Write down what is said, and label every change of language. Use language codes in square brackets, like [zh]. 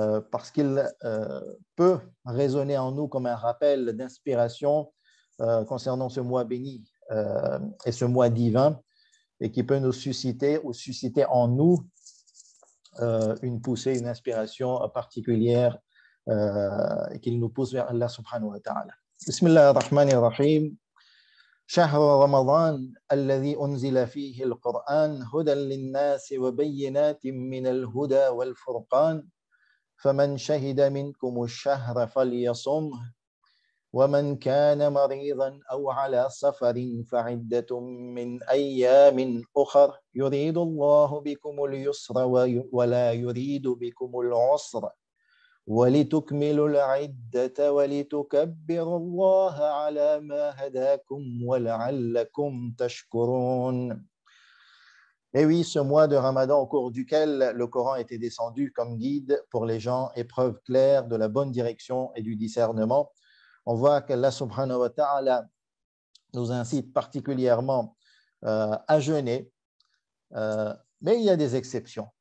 [fr] parce qu'il peut résonner en nous comme un rappel d'inspiration concernant ce mois béni et ce mois divin, et qui peut nous susciter ou susciter en nous une poussée, une inspiration particulière qu'il nous pousse vers Allah subhanahu wa ta'ala. [ar] Bismillah ar-Rahman ar-Rahim. شهر رمضان الذي أنزل فيه القرآن هدى للناس وبينات من الهدى والفرقان فمن شهد منكم الشهر فليصمه ومن كان مريضا أو على سفر فعدة من أيام أخر يريد الله بكم اليسر ولا يريد بكم العسر ولتكملوا العدة ولتكبروا الله على ما هداكم ولعلكم تشكرون. [fr] Et oui, ce mois de Ramadan au cours duquel le Coran était descendu comme guide pour les gens, épreuve claire de la bonne direction et du discernement. On voit qu'Allah subhanahu wa ta'ala nous incite particulièrement à jeûner, mais il y a des exceptions.